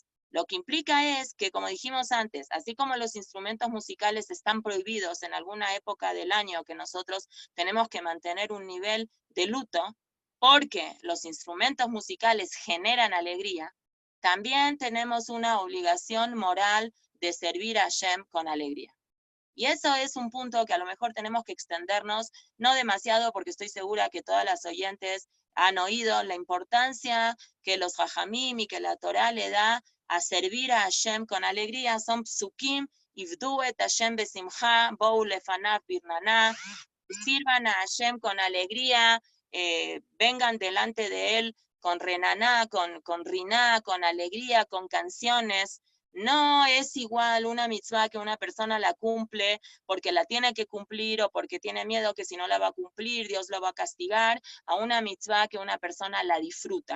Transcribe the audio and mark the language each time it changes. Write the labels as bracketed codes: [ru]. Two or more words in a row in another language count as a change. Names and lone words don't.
[es] Lo que implica es que, como dijimos antes, así como los instrumentos musicales están prohibidos en alguna época del año que nosotros tenemos que mantener un nivel de luto, porque los instrumentos musicales generan alegría, también tenemos una obligación moral de servir a Hashem con alegría. Y eso es un punto que a lo mejor tenemos que extendernos, no demasiado, porque estoy segura que todas las oyentes han oído la importancia que los Jajamim y que la Torah le da a servir a Hashem con alegría. [he] Son פסוקים, עבדו את השם בשמחה, בואו לפניו ברננה, [es] sirvan a Hashem con alegría, vengan delante de él con renaná, con riná, con alegría, con canciones. No es igual una mitzvah que una persona la cumple porque la tiene que cumplir o porque tiene miedo que si no la va a cumplir, Dios lo va a castigar, a una mitzvah que una persona la disfruta.